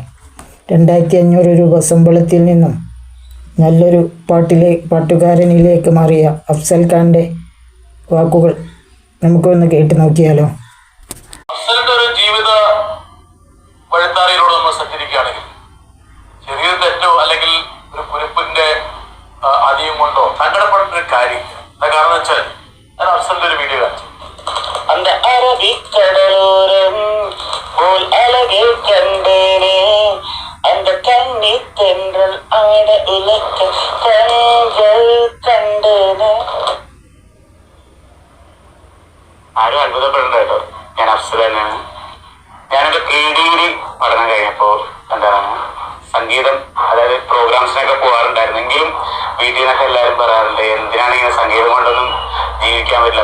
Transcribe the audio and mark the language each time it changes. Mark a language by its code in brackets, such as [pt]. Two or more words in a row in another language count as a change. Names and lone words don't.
[ml] 2500 രൂപ ശമ്പളത്തിൽ നിന്നും നല്ലൊരു പാട്ടുകാരനിലേക്ക് മാറിയ അഫ്സൽ ഖാൻ്റെ വാക്കുകൾ നമുക്കൊന്ന് കേട്ട് നോക്കിയാലോ. അഫ്സലിന്റെ ഒരു ജീവിത വഴിത്താരയിലൂടെ നമ്മൾ സഞ്ചരിക്കുകയാണെങ്കിൽ ചെറിയൊരു തെറ്റോ അല്ലെങ്കിൽ ഒരു കുരിപ്പിന്റെ അധികം കൊണ്ടോ സങ്കടപ്പെടേണ്ട ഒരു കാര്യം. എന്താ കാരണം വെച്ചാൽ ഞാൻ അഫ്സലിന്റെ ഒരു വീഡിയോ കാണിച്ചു. [ta] அந்த அரபிக்கடலோரம் போல் அழகே கண்டேனே, அந்த கண்ணி தென்றல் ஆட உலக்க கண்கள் കണ്ടേനെ. [ml] ആരും അത്ഭുതപ്പെടേണ്ട കേട്ടോ, ഞാൻ അഫ്സൽ തന്നെയാണ്. ഞാനെന്റെ [en] pre degree [ml] പഠനം കഴിഞ്ഞപ്പോൾ സംഗീതം, അതായത് പ്രോഗ്രാംസിനൊക്കെ പോകാറുണ്ടായിരുന്നെങ്കിലും വീട്ടിൽ നിന്നൊക്കെ എല്ലാവരും പറയാറുണ്ട്, എന്തിനാണ് ഇങ്ങനെ സംഗീതം കൊണ്ടൊന്നും ജീവിക്കാൻ പറ്റില്ല.